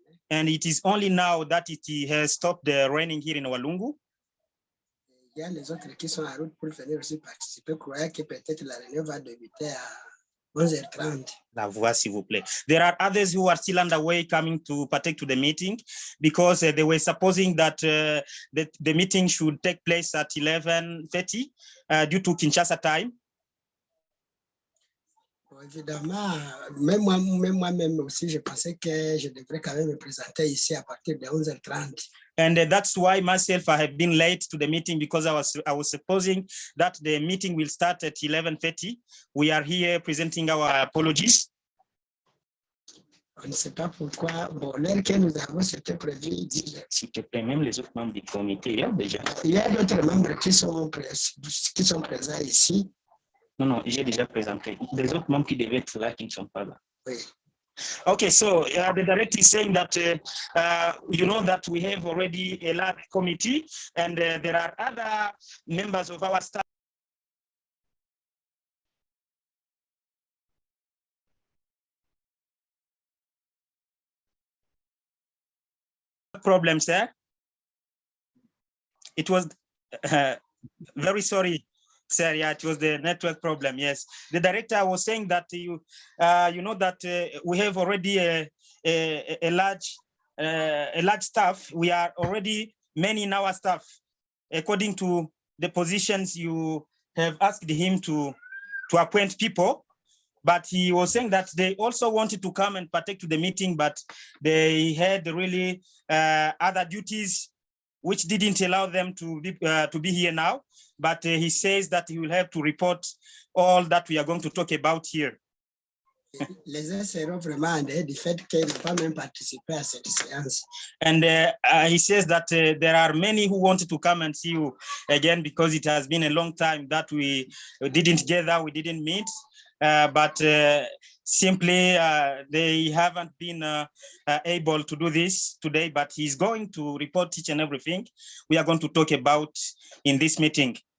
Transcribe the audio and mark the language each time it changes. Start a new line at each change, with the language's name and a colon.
English: And it is only now that it has stopped the raining here in Walungu.
French: Les autres qui sont en route pour venir aussi participer croyaient que peut-être la réunion va débuter à 11h30. La voix, s'il vous plaît.
English: There are others who are still underway coming to partake to the meeting because they were supposing that the meeting should take place at 11:30 due to Kinshasa time.
French: Évidemment, même moi-même aussi, je pensais que je devrais quand même me présenter ici à partir de 11h30.
English: And that's why myself, I have been late to the meeting because I was supposing that the meeting will start at 11:30. We are here presenting our apologies.
French: On ne sait pas pourquoi. Bon, l'heure que nous avons, c'était prévu 10 heures. S'il te plaît, même les autres membres du comité, il y a déjà. Il y a d'autres membres qui sont présents ici. Non, j'ai déjà présenté. Les autres membres qui devaient être là, qui ne sont pas là. Oui.
English: Okay, so the director is saying that you know that we have already a large committee, and there are other members of our staff. Problems there. It was very sorry, sir. Yeah, it was the network problem. Yes, the director was saying that you know that we have already a large staff. We are already many in our staff, according to the positions you have asked him to appoint people. But he was saying that they also wanted to come and partake to the meeting, but they had really other duties which didn't allow them to be here now. But he says that he will have to report all that we are going to talk about here.
French: Les uns seront vraiment en dehors du fait qu'ils n'ont pas même participé à cette séance.
English: And he says that there are many who wanted to come and see you again because it has been a long time that we didn't gather, we didn't meet. But simply they haven't been able to do this today, but he's going to report each and everything we are going to talk about in this meeting.